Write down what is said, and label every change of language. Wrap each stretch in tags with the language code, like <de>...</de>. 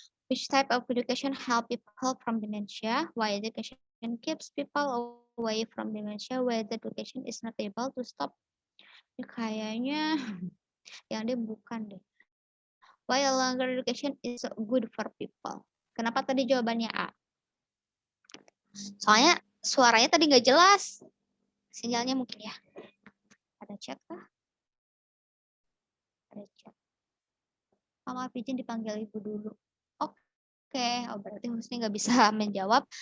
<en>Which type of education help people from dementia? Why education keeps people away from dementia? Whether education is not able to stop?</en> <id>Ini kayaknya yang dia bukan deh.</id> <en>Why a longer education is good for people?</en> <id>Kenapa tadi jawabannya A? Soalnya suaranya tadi nggak jelas. Sinyalnya mungkin ya. Ada chat kah? Ada chat. Mama Pijin dipanggil ibu dulu. Oke, berarti Husni nggak bisa menjawab.</id>